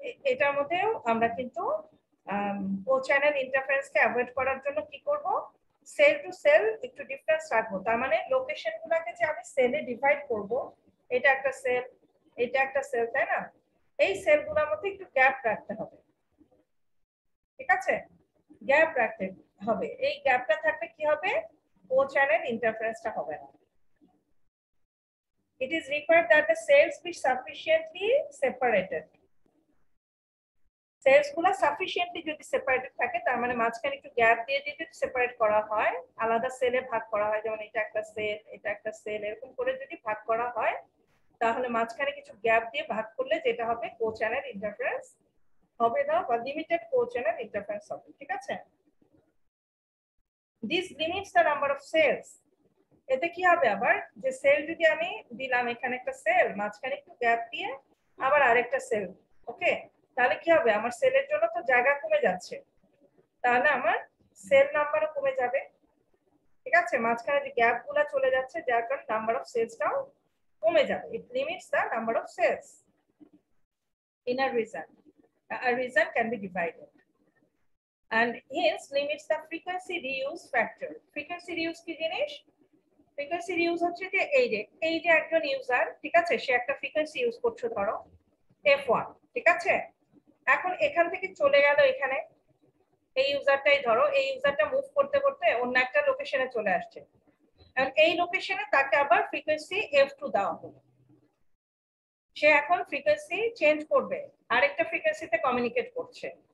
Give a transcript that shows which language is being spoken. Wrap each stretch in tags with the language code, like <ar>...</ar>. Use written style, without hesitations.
<bn>এটার মধ্যেও আমরা কিন্তু co-channel interference-কে অ্যাভয়েড করার জন্য কি করব, সেল টু সেল একটু ডিফারেন্স রাখবো, তার মানে লোকেশনগুলোকে যে আমি সেলে ডিভাইড করব, এটা একটা সেল, এটা একটা সেল, তাই না, এই সেলগুলোর মধ্যে একটু গ্যাপ রাখতে হবে। ঠিক আছে, গ্যাপ রাখতে, হবে, এই গ্যাপটা থাকলে কি হবে, কো চ্যানেল ইন্টারফারেন্সটা হবে না।</bn> <en>It is required that the cells be sufficiently separated.</en> <bn>Sales গুলো সাফিসিয়েন্টলি যদি সেপারেটেড থাকে, তার মানে মাঝখানে একটু গ্যাপ দিয়ে দিয়ে যদি সেপারেট করা হয়, আলাদা সেলে ভাগ করা হয়, যেমন এটা একটা সেল, এটা একটা সেল, এরকম করে যদি ভাগ করা হয়, তাহলে মাঝখানে কিছু গ্যাপ দিয়ে ভাগ করলে যেটা হবে কো চ্যানেল ইন্টারফারেন্স হবে না, বা লিমিটেড কো চ্যানেল ইন্টারফারেন্স হবে। ঠিক আছে,</bn> <en>This limits the number of cells.</en> <bn>এতে কি হবে আবার, যে সেল যদি আমি দিলাম, এখানে একটা সেল, মাঝখানে একটু গ্যাপ দিয়ে আবার আরেকটা সেল, ওকে, তাহলে কি হবে, আমার সেলের জন্য তো জায়গা কমে যাচ্ছে, তাহলে আমার সেল নাম্বারও কমে যাবে। ঠিক আছে, মাঝখানে যে গ্যাপ গুলো চলে যাচ্ছে, যার কারণে নাম্বার অফ সেলসটাও কমে যাবে।</bn> <en>It limits the number of cells in a region. A region can be divided and hence limits the frequency reuse factor.</en> <bn>Frequency reuse কি জিনিস? ফ্রিকোয়েন্সি ইউজ হচ্ছে যে এই যে একজন ইউজার, ঠিক আছে, সে একটা ফ্রিকোয়েন্সি ইউজ করছে ধরো f1, ঠিক আছে, এখন এখান থেকে চলে গেল এখানে, এই ইউজারটাই ধরো, এই ইউজারটা মুভ করতে করতে অন্য একটা লোকেশনে চলে আসছে, এবং এই লোকেশনে তাকে আবার ফ্রিকোয়েন্সি f2 দেওয়া হলো, সে এখন ফ্রিকোয়েন্সি চেঞ্জ করবে, আরেকটা ফ্রিকোয়েন্সিতে কমিউনিকেট করছে।</bn>